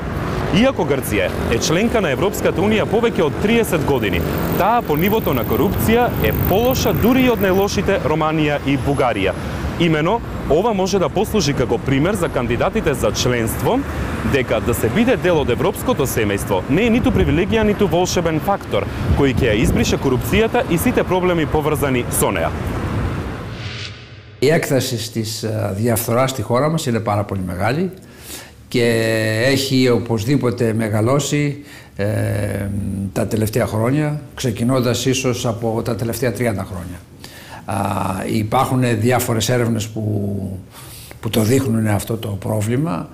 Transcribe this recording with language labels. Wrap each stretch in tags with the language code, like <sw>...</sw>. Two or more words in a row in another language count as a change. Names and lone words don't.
<mk>Иако Грција е членка на Европската Унија повеќе од 30 години, таа по нивото на корупција е полоша дури и од најлошите Романија и Бугарија. Имено, ова може да послужи како пример за кандидатите за членство, дека да се биде дел од европското семејство не е ниту привилегија, ниту волшебен фактор, кој ќе ја избрише корупцијата и сите проблеми поврзани со неа.</mk> <el>Η έκταση της διαφθοράς στη χώρα μας είναι πάρα πολύ μεγάλη και έχει οπωσδήποτε μεγαλώσει τα τελευταία χρόνια, ξεκινώντας ίσως από τα τελευταία 30 χρόνια. Υπάρχουν διάφορες έρευνες που το δείχνουν αυτό το πρόβλημα.</el>